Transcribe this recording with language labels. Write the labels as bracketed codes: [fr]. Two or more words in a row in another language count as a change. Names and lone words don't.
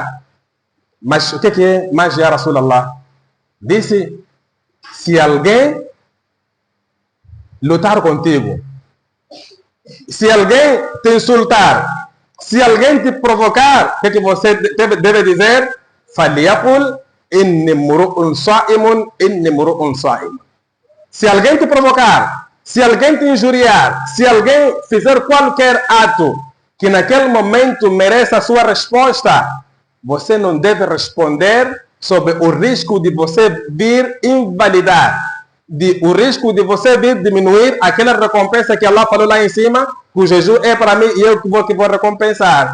[pt] Mas o que é mais, [ar] يا رسول الله? [pt] Disse, se alguém lutar contigo, se alguém te insultar, se alguém te provocar, o que você deve dizer? [ar] فليقل إني امرؤ صائم إني امرؤ صائم. [pt] Se alguém te provocar, se alguém te injuriar, se alguém fizer qualquer ato que naquele momento mereça a sua resposta, você não deve responder sob o risco de você vir invalidar, o risco de você vir diminuir aquela recompensa que Allah falou lá em cima, que o jejum é para mim e eu que vou recompensar.